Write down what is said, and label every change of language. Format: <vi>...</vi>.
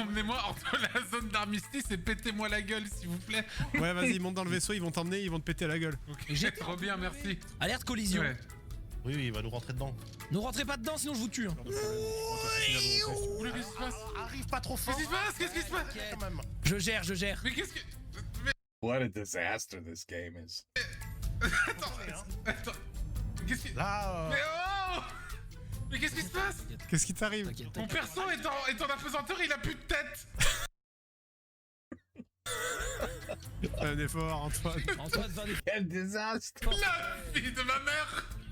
<fr>Emmenez-moi hors de la zone d'armistice et pétez-moi la gueule, s'il vous plaît. Ouais, vas-y, monte dans le vaisseau, ils vont t'emmener, ils vont te péter la gueule. Ok, trop bien, merci. Alerte collision. Ouais. Oui, il va nous rentrer dedans. Ne rentrez pas dedans, sinon je vous tue. Hein. Oula, qu'est-ce qui se passe? Arrive pas trop fort. Qu'est-ce qui se passe? Qu'est-ce qui se passe? Quand même. Je gère. Mais qu'est-ce que...</fr> <en>What a disaster this game is.</en> <fr>Attends. Qu'est-ce qui... Là, Mais oh! Mais qu'est-ce qui se passe? Qu'est-ce qui t'arrive? T'inquiète. Mon perso est en apesanteur, il a plus de tête. Fais un effort, Antoine. Antoine, va des- Quel désastre! La fille de ma mère.</fr>